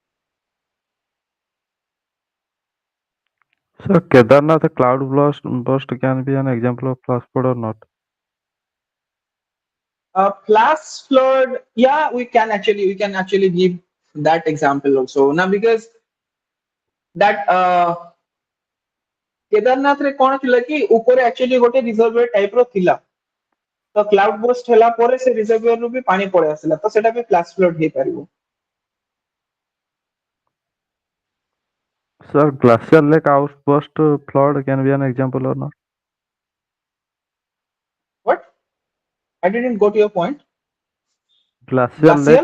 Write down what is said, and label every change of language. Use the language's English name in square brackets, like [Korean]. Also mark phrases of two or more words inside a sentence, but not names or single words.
[English] So Kedarnath cloud burst can be an example of flash flood or not? Flash flood, yeah, we can actually give that example also. Now because that [Odia] କେଦାରନାଥରେ କଣ ଥିଲା କି ଉପରେ actually ଗୋଟେ [English] reservoir type [Odia] ର ଥିଲା, ତ [English] cloud burst [Odia] ହେଲା ପରେ ସେ reservoir ରୁ ବି ପାଣି ପଳେଇ ଆସିଲା, ତ ସେଟା ବି [English] flash flood [Odia] ହେଇପାରିବ. [English] Sir, glacial lake outburst flood can be an example or not? What? I didn't go to your point. Glacial lake